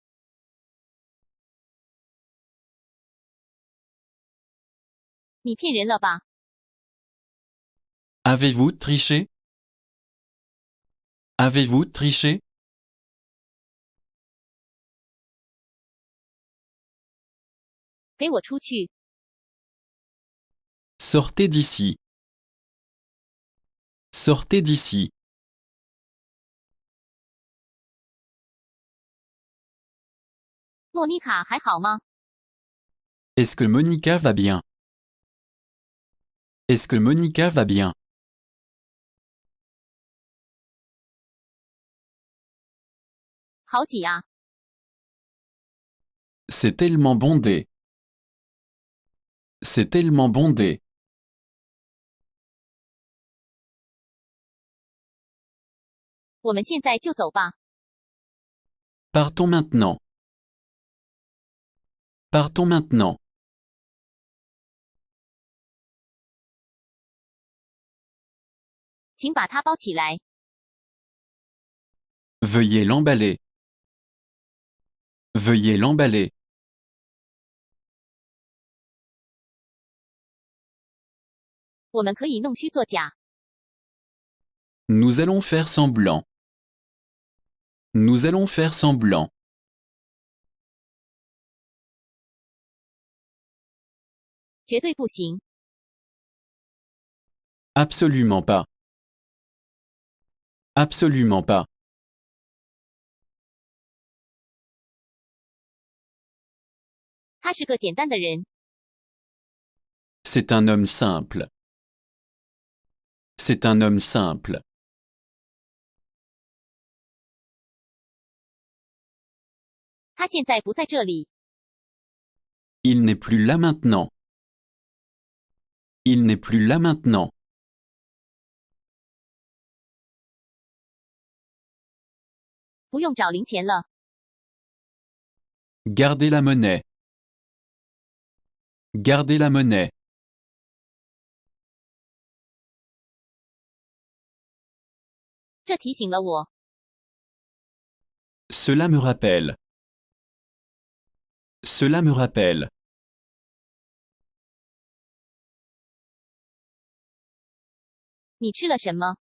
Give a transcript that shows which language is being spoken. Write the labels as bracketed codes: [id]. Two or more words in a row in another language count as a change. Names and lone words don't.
[zh] 你骗人了吧？ [fr] Avez-vous triché? Avez-vous triché? [zh] 给我出去！ [fr] Sortez d'ici. Sortez d'ici. [zh] 莫妮卡还好吗？ [fr] Est-ce que Monica va bien? Est-ce que Monica va bien? [zh] 好挤啊！ [fr] C'est tellement bondé. C'est tellement bondé. [zh] 我们现在就走吧。 [fr] Partons maintenant. Partons maintenant. [zh] 请把它包起来。 [fr] Veuillez l'emballer. Veuillez l'emballer. [zh] 我们可以弄虚作假。 [fr] Nous allons faire semblant. Nous allons faire semblant. [zh] 绝对不行。 [fr] Absolument pas. Absolument pas. [zh] 他是个简单的人。 [fr] C'est un homme simple. C'est un homme simple. [zh] 他现在不在这里。 [fr] Il n'est plus là maintenant. Il n'est plus là maintenant. [zh] 不用找零钱了。 [fr] Gardez la monnaie. Gardez la monnaie. [zh] 这提醒了我。 [fr] Cela me rappelle. Cela me rappelle. [zh] 你吃了什么？